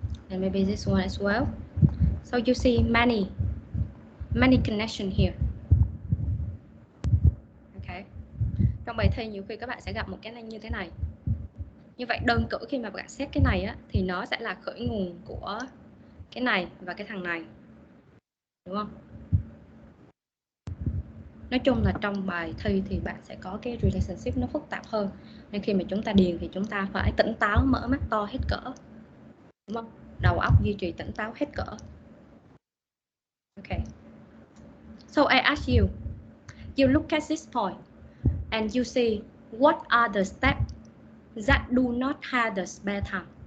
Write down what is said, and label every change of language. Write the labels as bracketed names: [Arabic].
[English] And maybe this one as well. So you see many connection here. Okay. [Vietnamese] Trong bài thi nhiều khi các bạn sẽ gặp một cái này như thế này. Như vậy đơn cử khi mà bạn xét cái này á, thì nó sẽ là khởi nguồn của cái này và cái thằng này, đúng không? Nói chung là trong bài thi thì bạn sẽ có cái relationship nó phức tạp hơn, nên khi mà chúng ta điền thì chúng ta phải tỉnh táo, mở mắt to hết cỡ, đúng không? Đầu óc duy trì tỉnh táo hết cỡ. [English] Okay. So I ask you, you look at this point and you see what are the steps that do not have the spare time.